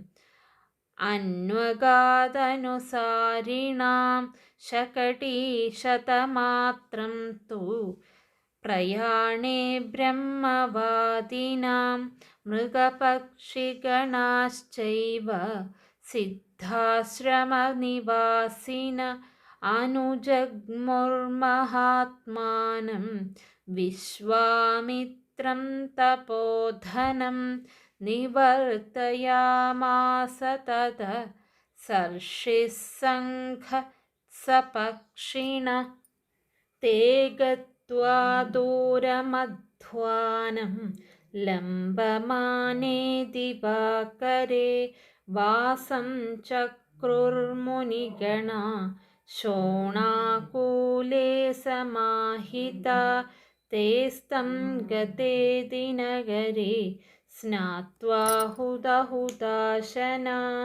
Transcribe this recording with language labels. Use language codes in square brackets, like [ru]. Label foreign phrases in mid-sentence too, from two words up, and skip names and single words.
[sa] അന്വഗാദനുസാരിണാം ശകടീശതമാത്രം തു പ്രയാണേ ബ്രഹ്മവാദിനാം മൃഗപക്ഷിഗണാശ്ചൈവ സിദ്ധാശ്രമനിവാസിന അനുജഗ്മുർമഹാത്മാനം വിശ്വാമിത്രം തപോധനം നിവർത്തയാമാസ തത സർഷിസ്സംഘ സപക്ഷിണ ते गत्वा दूरमध्वानं लम्बमाने दिवाकरे वासं चक्रुर्मुनिगणा शोणाकूले समाहिता तेस्तं गते दिनगरे स्नात्वा हुतहुताशना